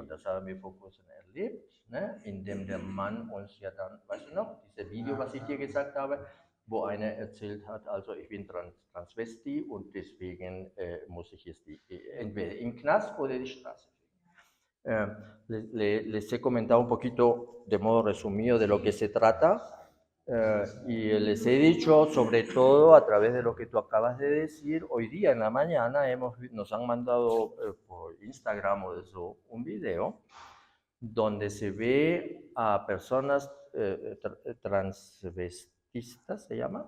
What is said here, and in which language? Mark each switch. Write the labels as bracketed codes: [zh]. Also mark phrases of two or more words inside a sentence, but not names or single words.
[de] Das haben wir vor kurzem erlebt, ne? Indem der Mann uns ja dann, weißt du noch, dieses Video, was ich dir gesagt habe, wo einer erzählt hat, also ich bin Transvesti und deswegen muss ich jetzt entweder im Knast oder die Straße kriegen. [es] Les he comentado un poquito de modo resumido de lo que se trata y les he dicho sobre todo a través de lo que tú acabas de decir, hoy día en la mañana nos han mandado por Instagram o eso un video donde se ve a personas transvestistas, ¿se llama?